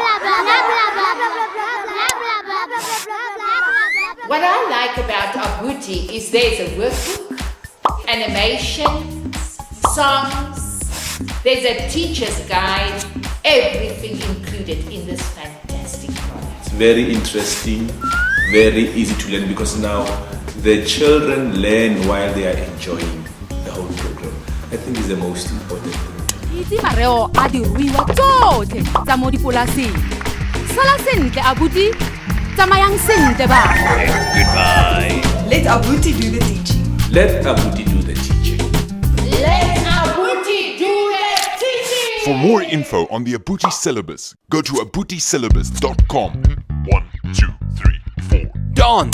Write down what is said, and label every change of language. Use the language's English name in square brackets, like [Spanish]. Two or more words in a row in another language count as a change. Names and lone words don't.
[English] What I like about Abuti is there's a workbook, animations, songs, there's a teacher's guide, everything included in this fantastic product. It's very interesting, very easy to learn because now the children learn while they are enjoying the whole program. I think it's the most important thing. [Tswana] Itse mareo a diruiwa tsotlhe tsa mo dipolaseng. Sala sentle Abuti, tsamayang sentle ba. [English] Let Abuti do the teaching. Let Abuti do the teaching. Let Abuti do the teaching! For more info on the Abuti Syllabus, go to abutisyllabus.com. 1, 2, 3, 4.